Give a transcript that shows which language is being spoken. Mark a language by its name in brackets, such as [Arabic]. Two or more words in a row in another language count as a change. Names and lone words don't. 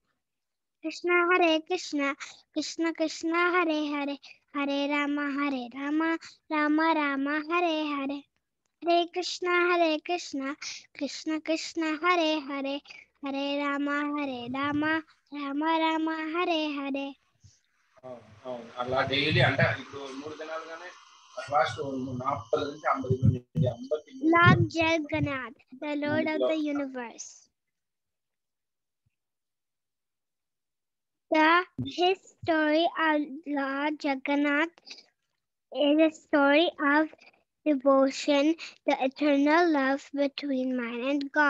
[Sanskrit] Krishna Krishna Krishna Hare Hare Hare Rama Rama Hare Hare Hare Krishna, Krishna Krishna, Hare Hare, Hare Rama, Rama Hare Hare. [Telugu] అలా డైలీ అంటే ఇప్పుడు 3 దినాలుగానే లాస్ట్ 40 నుంచి 50 [English] Lord Jagannath, the Lord of the universe. His story of Lord Jagannath is a story of devotion, the eternal love between man and God.